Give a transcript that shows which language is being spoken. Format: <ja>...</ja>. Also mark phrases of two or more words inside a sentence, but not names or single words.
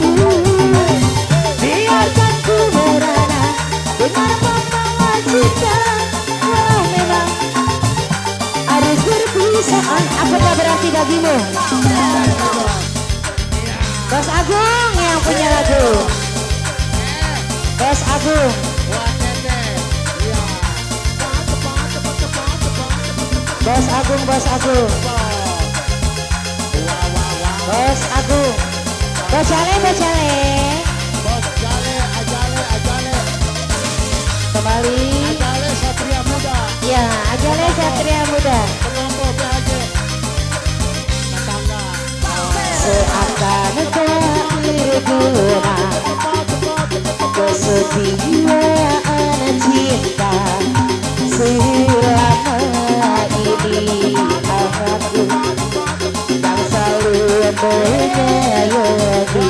<id>Biarkan ku merana dengan membawa cinta walau memang harus berpisah. Apakah berarti bagimu? Bos Agung yang punya lagu. Bos Agung. Bos Agung, Bos Agung. Bos Agung. Bos Jale, Bos Jale. Bos Jale, Ajale. Kembali. Ajale Satria Muda. Ya, Ajale Satria Muda. Pengompol PHJ. Tetangga. Seakan tak berguna kesetiaan cinta selama ini. Aku yang selalu menyayangi.</id>